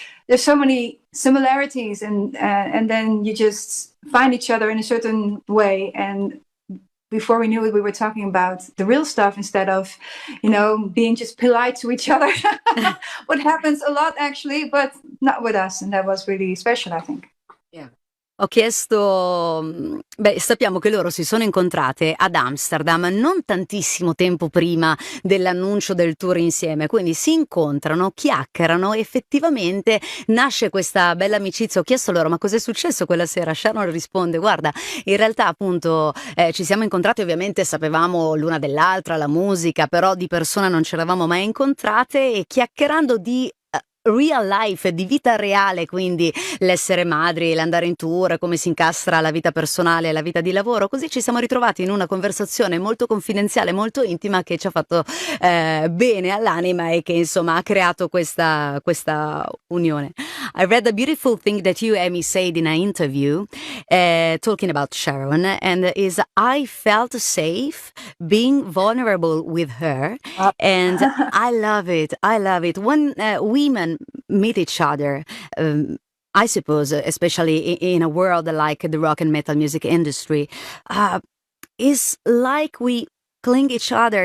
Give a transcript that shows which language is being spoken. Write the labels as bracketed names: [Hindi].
[English] There's so many similarities, and then you just find each other in a certain way, and before we knew it, we were talking about the real stuff instead of, being just polite to each other. What happens a lot actually, but not with us. And that was really special, I think. Yeah. [Italian] Ho chiesto, sappiamo che loro si sono incontrate ad Amsterdam non tantissimo tempo prima dell'annuncio del tour insieme, quindi si incontrano, chiacchierano, effettivamente nasce questa bella amicizia. Ho chiesto loro: "Ma cos'è successo quella sera?" Sharon risponde: "Guarda, in realtà appunto, ci siamo incontrate, ovviamente sapevamo l'una dell'altra, la musica, però di persona non ci eravamo mai incontrate e chiacchierando di, [English] real life, [Italian] di vita reale, quindi l'essere madri, l'andare in tour, come si incastra la vita personale e la vita di lavoro, così ci siamo ritrovati in una conversazione molto confidenziale, molto intima, che ci ha fatto bene all'anima e che insomma ha creato questa unione." [English] I read a beautiful thing that you, Amy, said in an interview, talking about Sharon, and is, "I felt safe being vulnerable with her." Uh, And I love it. I love it. When women meet each other, I suppose, especially in a world like the rock and metal music industry, uh, is like we cling each other.